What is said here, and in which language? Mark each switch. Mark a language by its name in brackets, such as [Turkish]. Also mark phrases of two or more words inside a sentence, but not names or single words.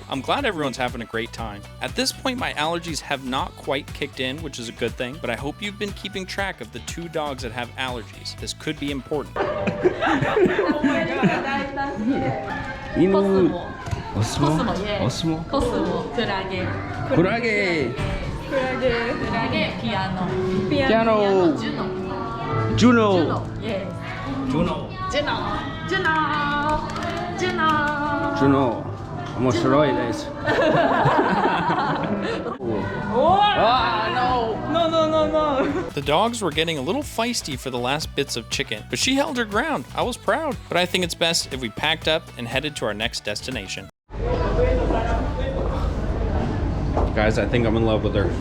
[English] I'm glad everyone's having a great time. At this point, my allergies have not quite kicked in, which is a good thing, but I hope you've been keeping track of the 2 dogs that have allergies. This could be important. Oh my god. Inu. Osmo, yeah. Osmo. Cosmo, kurage. Kurage. Kurage, piano. Piano. Juno. Juno. Yes. Juno. Juno. Juno. Juno. Juno. [Japanese] 面白いです。 [English] No. The dogs were getting a little feisty for the last bits of chicken, but she held her ground. I was proud. But I think it's best if we packed up and headed to our next destination. Guys, I think I'm in love with her.